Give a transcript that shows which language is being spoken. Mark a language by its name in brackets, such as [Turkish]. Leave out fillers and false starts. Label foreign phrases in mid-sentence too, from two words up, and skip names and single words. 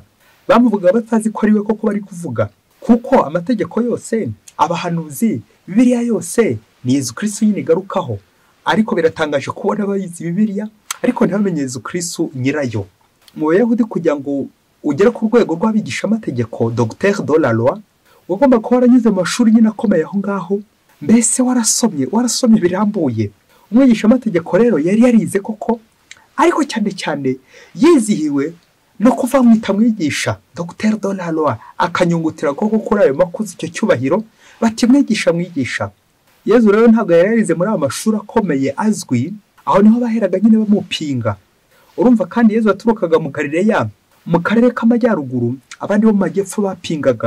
[Kinyarwanda] Bamuvuga batazi ko ari we koko bari kuvuga, kuko amategeko yose, abahanuzi, Bibiliya yose ni Yesu Kristo nyine igarukaho. Ariko biratangaje kubona abayizi Bibiliya ariko ntibamenye Yesu Kristo nyirayo. Mu Bayahudi kugira ngo ugere ku rwego rw'abigisha amategeko, [French] docteur de la loi, [Kinyarwanda] ugomba kuba waranyuze mu mashuri nyine akomeye aho ngaho, mbese warasomye birambuye. Umwigisha amategeko rero yari yarize koko, ariko cyane cyane yizihiwe no kuva mwita mwigisha [French] docteur de la loi, [Kinyarwanda] akanyungutira koko kuri ayo makuzi icyo cyubahiro, bati mwigisha. Yesu rero ntabwo yari yarize muri aya mashuri akomeye azwi, aho niho baheraga nyine bamupinga. Urumva kandi Yesu yaturukaga mu Galileya, mu karere k'amajyaruguru, abandi bo mu majyepfo bapingaga.